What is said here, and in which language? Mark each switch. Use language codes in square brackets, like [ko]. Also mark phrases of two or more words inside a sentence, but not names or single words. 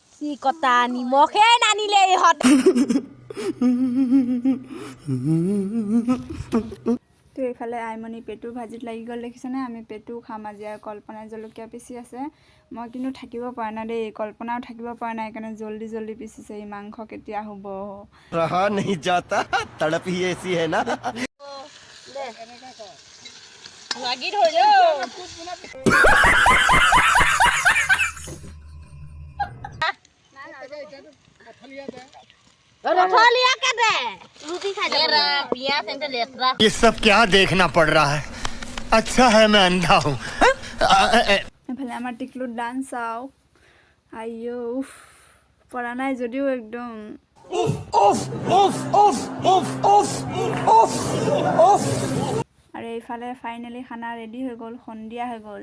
[as] কি কটা নিমখে নানিলে ইহঁত। তো এইফালে আইমণি পেটু ভাজিত লাগি গ'ল দেখিছেনে। আমি পেটু খাম আজি। আৰু কল্পনাই জলকীয়া পিচি আছে। মই কিন্তু থাকিব পৰা নাই দেই, কল্পনাও থাকিব পৰা নাই, সেইকাৰণে [hi] जल्दी जल्दी [as] পিচিছে। এই মাংস কেতিয়া হ'ব। [hi] रहा नहीं जाता, तड़प ही ऐसी है ना। [as] লাগি ধৰিলো [hi] ये सब क्या देखना पड़ रहा है। अच्छा है मैं अंधा हूँ। [as] এইফালে আমাৰ টিকলুৰ ডান্স চাওক। আইঅ পৰা নাই যদিও একদম আৰু এইফালে ফাইনেলি খানা ৰেডি হৈ গ'ল, সন্ধিয়া হৈ গ'ল।